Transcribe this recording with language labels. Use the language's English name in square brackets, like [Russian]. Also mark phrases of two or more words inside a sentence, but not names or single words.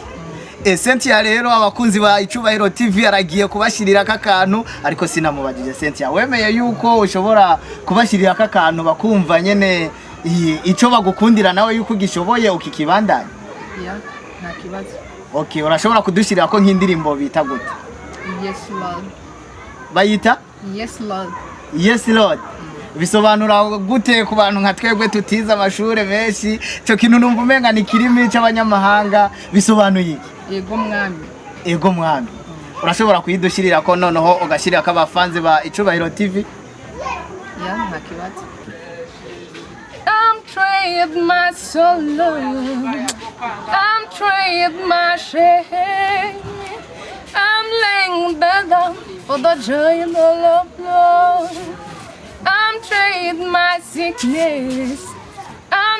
[Rundi] Cynthia rero abakunzi ba Icubahiro TV aragiye kubashirira akakantu, ariko sinamubajije Cynthia wemeye yuko ushobora kubashirira akakantu bakumva nyene ico bagukundira nawe yuko gishoboye ukikibandanya? Nta kibazo. Okay, urashobora kudushirira ko nk'indirimbo bita gute? [English] Yes Lord. [Rundi] Bayita? [English] Yes Lord. Yes Lord. [Rundi] Bisobanura gute ku bantu nka twebwe tutiza amashure menshi? Cyo kintu numva umenga ni kirimi cy'abanyamahanga, bisobanuye iki? Ego mwami. Ego mwami. Urashobora kuyidushirira ko noneho ugashirira ko abafanzi ba Icubahiro TV? Nta kibazo. [English] I'm trying my soul, I'm trying my shame, I'm laying down for the joy and the love. I'm trading my sickness